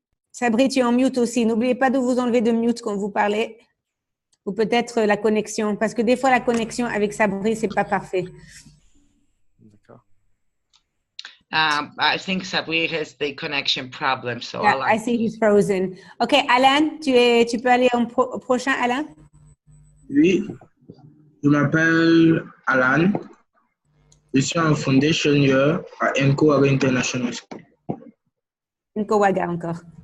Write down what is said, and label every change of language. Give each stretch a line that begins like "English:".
French: Sabri, tu es en mute aussi. N'oubliez pas de vous enlever de mute quand vous parlez. Ou peut-être la connexion. Parce que des fois, la connexion avec Sabri, c'est pas parfait.
English: I think Sabri has the connection problem, so yeah, I see he's frozen.
French: OK, Alain, tu peux aller au prochain, Alain? Oui, je m'appelle Alan. Je suis en
English: foundation year
French: à ENCO Ouaga International School. ENCO Ouaga encore.